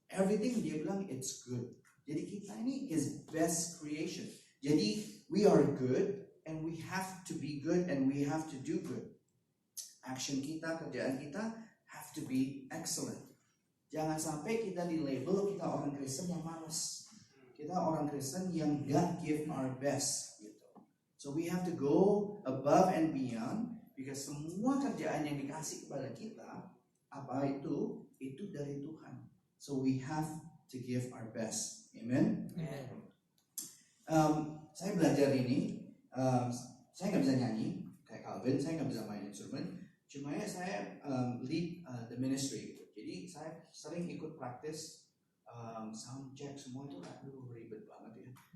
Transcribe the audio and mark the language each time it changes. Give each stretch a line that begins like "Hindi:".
English: Everything
Indonesian: dia bilang
English: it's good.
Indonesian: Jadi kita ini
English: His best creation.
Indonesian: Jadi
English: we are good and we have to be good and we have to do good. Action
Indonesian: kita, kerjaan kita
English: have to be excellent.
Indonesian: Jangan sampai kita di label kita orang Kristen yang malas. Kita orang Kristen yang
English: God give our best
Indonesian: gitu.
English: So we have to go above and beyond because
Indonesian: semua kerjaan yang dikasih kepada kita apa itu dari Tuhan.
English: So we have to give our best. Amen.
Indonesian: Saya belajar ini, saya nggak bisa nyanyi kayak Calvin, saya nggak bisa main instrumen. Cuma ya saya
English: lead the ministry
Indonesian: gitu. Jadi saya sering ikut praktis sound check semua itu, aduh ribet banget ya.